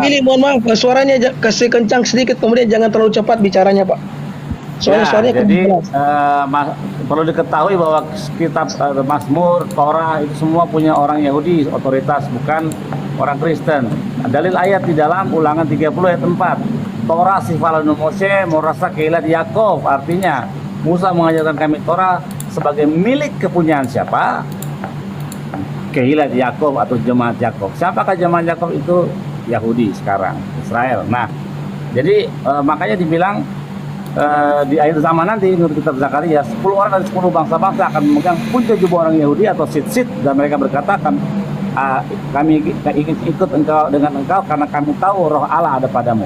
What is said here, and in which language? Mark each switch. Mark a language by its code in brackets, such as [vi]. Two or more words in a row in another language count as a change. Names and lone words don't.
[id] Billy, mohon maaf, suaranya kasih kencang sedikit, kemudian jangan terlalu cepat bicaranya, Pak. Suaranya jadi keras. perlu diketahui bahwa kitab Mazmur, Torah itu semua punya orang Yahudi otoritas, bukan orang Kristen. Dalil ayat di dalam Ulangan 30 ayat 4. [he] תורה ציוה לנו משה מורשה קהילת יעקב, [id] artinya Musa mengajarkan kami Torah sebagai milik kepunyaan siapa? Kehilat Yakub atau jemaat Yakub. Siapakah jemaat Yakub itu? Yahudi sekarang, Israel. Nah, jadi makanya dibilang di akhir zaman nanti menurut kitab Zakaria 10 orang dari 10 bangsa-bangsa akan memegang punca jubah orang Yahudi atau sit-sit, dan mereka berkata kami ingin ikut dengan engkau karena kami tahu roh Allah ada padamu.